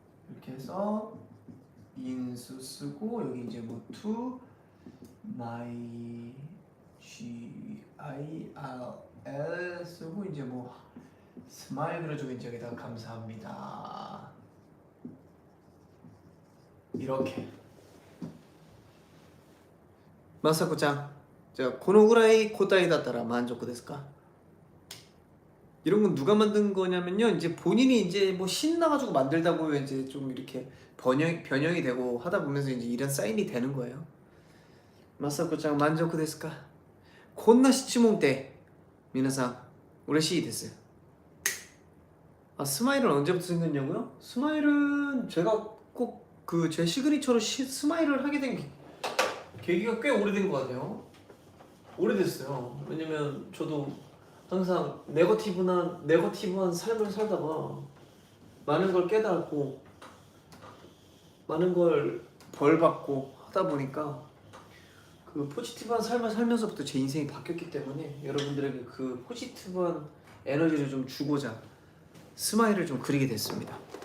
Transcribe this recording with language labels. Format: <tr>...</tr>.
<ko>이렇게 해서 인수 쓰고 여기 이제 뭐</ko> <en>to my g i r l</en> <ko>쓰고 이제 뭐 스마일 그려주고 이제 여기다가 감사합니다 이렇게.</ko> <ja>마사코짱, 자, このぐらい答えだったら満足ですか?</ja> <ko>이런 건 누가 만든 거냐면요, 이제 본인이 이제 뭐 신나가지고 만들다 보면 이제 좀 이렇게 변형이 되고 하다 보면서 이제 이런 사인이 되는 거예요. 마사코짱 만족</ko> <ja>ですか? こんな質問って皆さん嬉しいです.</ja> <ko>아, 스마일은 언제부터 생겼냐고요? 스마일은 제가 꼭 그 제 시그니처로 스마일을 하게 된 계기가 꽤 오래된 것 같아요. 오래됐어요. 왜냐면 저도 항상 네거티브한 삶을 살다가 많은 걸 깨달았고 많은 걸 벌받고 하다 보니까 그 포지티브한 삶을 살면서부터 제 인생이 바뀌었기 때문에 여러분들에게 그 포지티브한 에너지를 좀 주고자 스마일을 좀 그리게 됐습니다.</ko>